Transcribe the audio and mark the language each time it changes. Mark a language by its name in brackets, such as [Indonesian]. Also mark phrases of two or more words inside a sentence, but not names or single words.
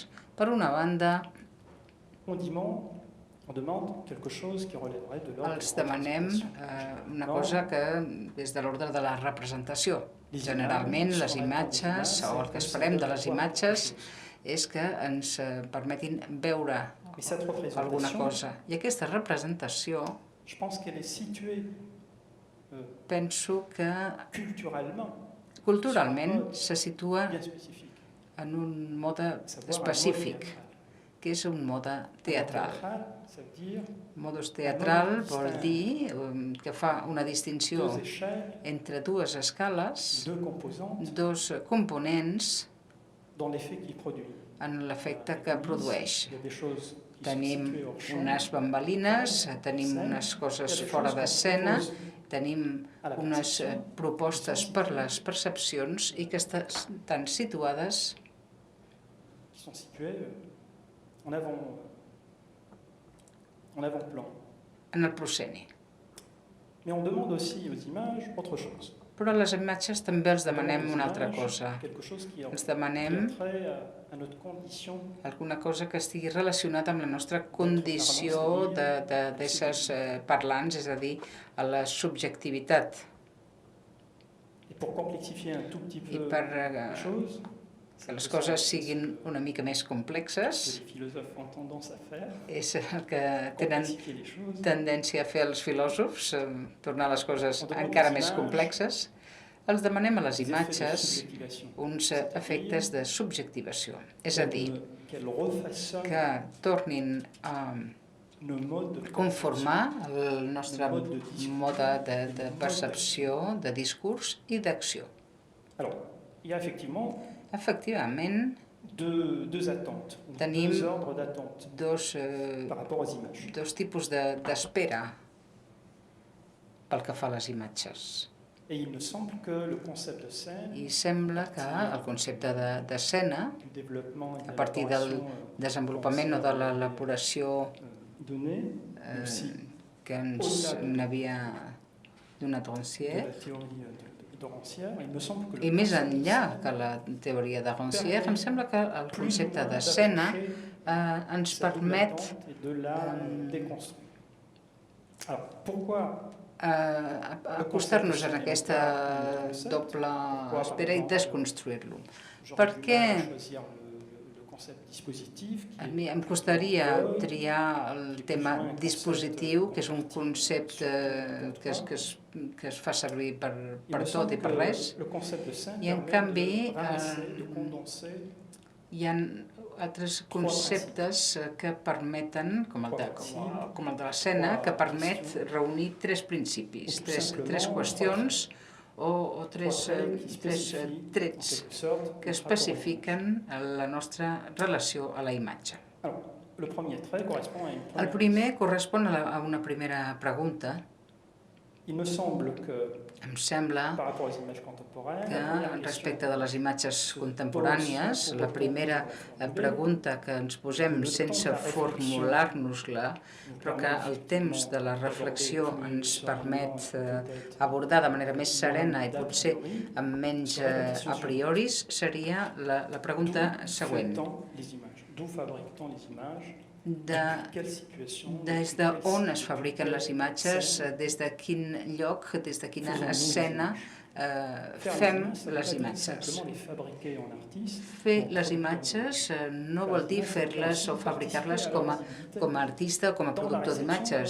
[Catalan] Per una banda, els demanem una cosa que és de l'ordre de la representació. Generalment, les imatges, o el que esperem de les imatges, és que ens permetin veure [French] Mais cette [Catalan] alguna [French] représentation, [Catalan] cosa. I aquesta representació [French] je pense qu'elle est située [Catalan] penso que [French] culturellement [Catalan] culturalment se situa [French] bien spécifique, [Catalan] en un mode [French] à savoir un mode [Catalan] específic, [French] théâtral. [Catalan] que és un mode [French] Un mode [Catalan] teatral. [French] théâtral, ça veut dire [Catalan] Modus teatral vol dir que fa una distinció [French] deux échelles, [Catalan] entre dues escales, [French] deux composantes [Catalan] dos components [French] dans l'effet qu'il produit. [Catalan] en l'efecte que produeix. [French] Il y a des choses qui [Catalan] Tenim [French] sont situées hors champ, [Catalan] unes bambalines, tenim unes coses fora d'escena, tenim unes propostes per les percepcions i que estan situades [French] qui sont situées en avant-plan. [Catalan] en el prosceni. [French] Mais on demande aussi aux images autre chose. [Catalan] Però a les imatges també els demanem [French] Aux [Catalan] una altra [French] images, [Catalan] cosa. [French] quelque chose qui [Catalan] Ens [French] a [Catalan] demanem [French] trait à notre condition [Catalan] alguna cosa que estigui relacionada amb la nostra condició d'éssers parlants, és a dir, a la subjectivitat. [French] et pour complexifier un tout petit [Catalan] I [French] peu [Catalan] per [French] les choses, [Catalan] que les coses siguin una mica més [French] ce que [Catalan] complexes, [French] les philosophes ont tendance à faire, [Catalan] és el que tenen [French] complexifier les choses. [Catalan] tendència a fer els filòsofs, tornar les coses encara més complexes. Els demanem a les [French] des effets de [Catalan] imatges [French] subjectivation. [Catalan] uns efectes de subjectivació, és a dir, [French] Qu'elle refaçonne [Catalan] que tornin a [French] nos modes de [Catalan] conformar el nostre mode de percepció, de discurs i d'acció. [French] Alors, il y a effectivement [Catalan] Efectivament, [French] deux attentes, ou [Catalan] Tenim [French] deux ordres d'attente [Catalan] dos [French] par rapport aux images. [Catalan] tipus d'espera pel que fa a les imatges. [French] Et il me semble que le concept de scène, [Catalan] I sembla que el concepte d'escena, [French] du développement et de [Catalan] a partir del [French] l'élaboration, [Catalan] desenvolupament o de l'elaboració [French] donnée, mais aussi [Catalan] que ens n'havia donat [French] de Rancière, la théorie de Rancière, il me semble que [Catalan] i [French] le [Catalan] més [French] concept de [Catalan] enllà [French] scène [Catalan] que la teoria de Rancière, em sembla que el concepte d'escena ens permet [French] de la déconstruire. Alors, pourquoi [Catalan] acostar-nos en aquesta doble espera i desconstruir-lo. Per què [French] choisir le concept dispositif [Catalan] a mi em costaria triar el tema dispositiu, que és un concepte que es fa servir per tot i per res, [French] le concept de scène [Catalan] i en [French] permet [Catalan] canvi [French] de ramasser, de condenser [Catalan] hi ha altres conceptes que permeten, com el de l'escena, que permet reunir tres principis, tres qüestions o tres trets que especifiquen la nostra relació a la imatge. [French] Alors, le premier trait correspond à une [Catalan] El [French] première. [Catalan] primer correspon a una primera pregunta. [French] Il me semble que [Catalan] Em sembla [French] par rapport aux images contemporaines, [Catalan] que [French] la première [Catalan] respecte [French] question [Catalan] de les imatges contemporànies, la primera pregunta que ens posem sense formular-nos-la, però que el temps de la reflexió ens permet abordar de manera més serena i potser amb menys a prioris, seria la pregunta següent. [French] D'où fabrique-t-on les images? [Catalan] Des d'on es fabriquen les imatges, des de quin lloc, des de quina escena fem les imatges. Fer les imatges no vol dir fer-les o fabricar-les com a artista o com a productor d'imatges.